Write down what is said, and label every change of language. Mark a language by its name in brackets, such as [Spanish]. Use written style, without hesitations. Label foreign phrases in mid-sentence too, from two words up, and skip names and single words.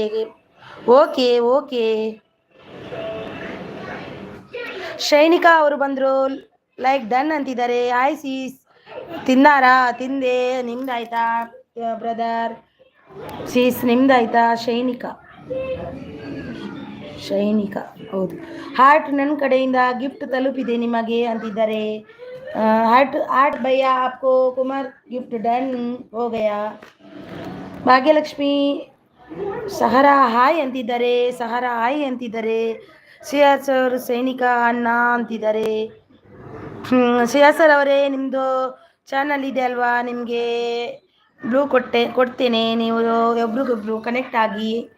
[Kannada] ಓಕೆ. ಶೈನಿಕಾ ಅವರು ಬಂದರು [English] like done [Kannada] ಅಂತಿದ್ದಾರೆ. [English] hi sis, [Kannada] ತಿಂದಾರಾ? ತಿಂದೆ. ನಿಮ್ದಾಯ್ತಾ ಬ್ರದರ್? ಸೀಸ್ ನಿಮ್ದಾಯ್ತಾ? ಶೈನಿಕಾ ಹೌದು. ಹಾರ್ಟ್ ನನ್ನ ಕಡೆಯಿಂದ ಗಿಫ್ಟ್ ತಲುಪಿದೆ ನಿಮಗೆ ಅಂತಿದ್ದಾರೆ. [Hindi] हार्ट भैया आपको कुमार [English] gift done [Hindi] हो गया. [Kannada] ಭಾಗ್ಯಲಕ್ಷ್ಮಿ ಸಹರಾ ಹಾಯ್ ಅಂತಿದ್ದಾರೆ. ಸಿಯಾಸ್ ಅವರು ಸೈನಿಕ ಅಣ್ಣ ಅಂತಿದ್ದಾರೆ. ಸಿಯಾಸ್ ಅವರೇ ನಿಮ್ಮದು ಚಾನಲ್ ಇದೆ ಅಲ್ವಾ, ನಿಮಗೆ ಬ್ಲೂ ಕೊಡ್ತೇನೆ, ನೀವು ಒಬ್ರಿಗೊಬ್ರು ಕನೆಕ್ಟ್ ಆಗಿ.